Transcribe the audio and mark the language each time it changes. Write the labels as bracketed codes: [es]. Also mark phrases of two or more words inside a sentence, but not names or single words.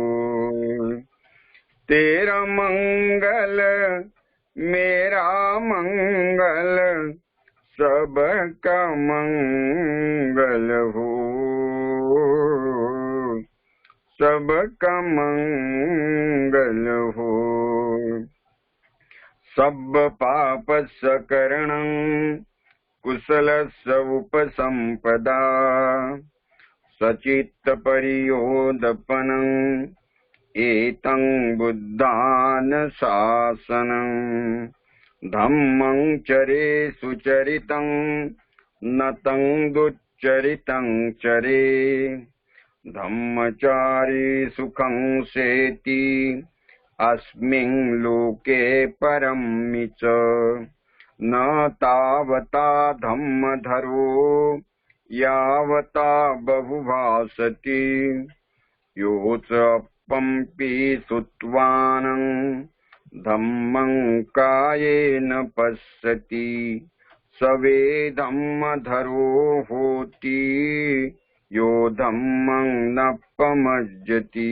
[hi] तेरा मंगल मेरा मंगल, सबका मंगल हो, सबका मंगल हो। [pi] सब पाप सकरणं कुशलस्य उपसंपदा, सचित्त परियोदपनं एतं बुद्धानुशासनं। धम्मं चरे सुचरितं नतं दुच्चरितं चरे, धम्मचारी सुखं सेति अस्मिन् लोके परम्मि च। न तावता धम्मधरो यावता बहुभासति, योच पंपि सुत्वानं धम्मं कायेन पश्यति, सवे धम्मधरो होति यो धम्मं न पमज्जति।